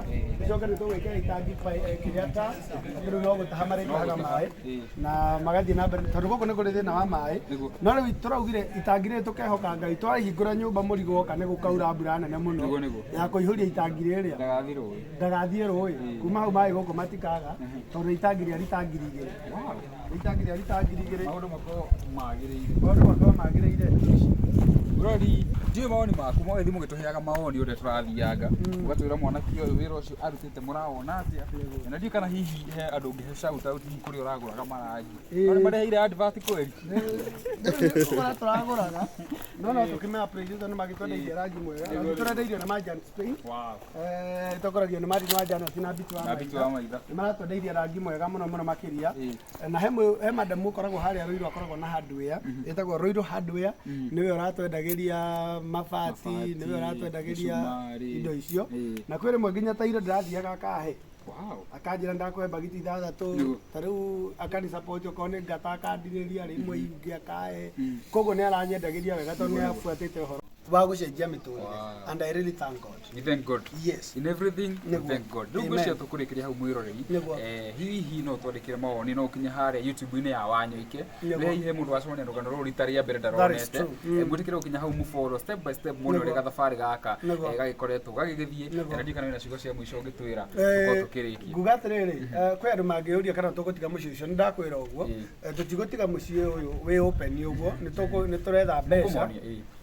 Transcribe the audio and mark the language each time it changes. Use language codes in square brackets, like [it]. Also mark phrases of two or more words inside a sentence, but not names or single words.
[ki] coke nĩ tũgwĩkĩra itangi kĩrĩa ta rĩu no gũtaha marĩtahaga maĩ na magathiĩ na mbere tondũ gũkũ nĩ kũrĩ thĩna wa maĩ no rĩu tũraugire itangi rĩrĩ tũkehoka Ngai twahingũra nyũmba mũrigo woka nĩ gũkaura mbura nene mũno ya kũihũria itangi rĩrĩa ndagathiĩ rũĩ kuma hau maĩ gũkũ matikaga tondũ itangi rĩa litangiri igĩrĩ maũndũ makorwo magĩrĩire Rori, ndiyo mawoni maku mwagĩthi mũgĩtũheaga mawoni ũrĩa tũrathianga ũgatwĩra mwanake ũyũ wĩra ũcio arutĩte mũrawona atĩa na ndiũ kana hihi he andũ ũngĩhe [en] shout out [ki] hihi kũrĩa ũragũraga marangi nĩ mareheire advert kweri tũragũraga no tũkĩmenya appreciate nĩ magĩtwendeirie rangi mwega tũrendeirio nĩ Marjan Spain tũkoragio nĩ Marjan Janet na Bitu wa Maitha nĩ maratwendeirie rangi mwega mũno makĩria na he madam ũkoragwo harĩa Rũirũ akoragwo na hardware ĩtagwo Rũirũ hardware nĩwe ũratwendagĩria ũratwendageria mabati nĩwe ũratwendageria mĩcumarĩ. indo icio Ĩ. na kwĩ rĩmwe nginya ta indo ndĩrathiaga akahe Wow. akanjĩra ndakũhe bagiti 6 Nĩguo. ta rĩu akanisupport okorwo nĩ ngata akandirĩria rĩmwe ingĩ akahe koguo nĩ aranyendagĩria wega tondũ nĩ abuatĩte ũhoro wa gũcenjia mĩtũrĩre Wow. [en] and I really thank God. We thank God. Yes. In everything, we [ki] Nĩguo. [en] thank God. [ki] Rĩu Amen. ngwĩciria tũkũrĩkĩria hau mwĩroreri. Nĩguo. Hihi no twandĩkĩre mawoni no ũkinye harĩa YouTube-inĩ ya Wanyoike. Nĩguo. Rĩrĩa hihi mũndũ wacemania na rũgano rũrũ rita rĩa mbere [en] That is [ki] ndaronete. [en] true. [ki] Mwĩtĩkĩre gũkinya hau mũfollow [en] step by step [ki] muone Nĩguo. ũrĩa gathabarĩ gaka Nĩguo. gagĩkoretwo gagĩgĩthiĩ. Nĩguo. Na ndikana wĩna ciugo cia mũico ũngĩtwĩra tũkorwo tũkĩrĩkia. nguga atĩrĩrĩ kwĩ andũ mangĩũria kana tũgũtiga mũciĩ ũcio nĩ ndakwĩra ũguo Ĩ. tũtigũtiga mũciĩ ũyũ wĩ open ũguo nĩ tũretha mbeca Kũmonia, ĩ.